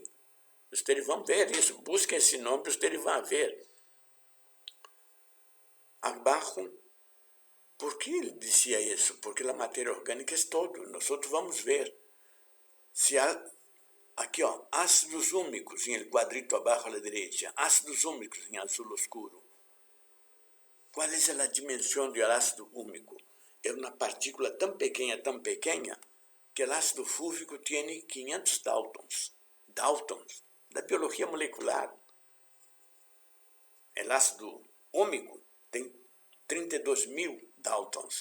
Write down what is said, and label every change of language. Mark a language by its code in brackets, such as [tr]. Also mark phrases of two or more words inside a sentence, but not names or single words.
[pt] Vocês vão ver isso. Busquem esse nome, vocês vão ver. Abaixo, por que ele dizia isso? Porque a matéria orgânica é todo. Nós vamos ver. Se há, aqui, ácidos úmicos, em [es] el quadrito [pt] abaixo à direita. Ácidos úmicos em [es] azul oscuro. [pt] Qual é a dimensão do ácido úmico? É uma partícula tão pequena, que o ácido fúlvico tem 500 Daltons. Daltons, da biologia molecular. O ácido úmico tem 32.000 Daltons.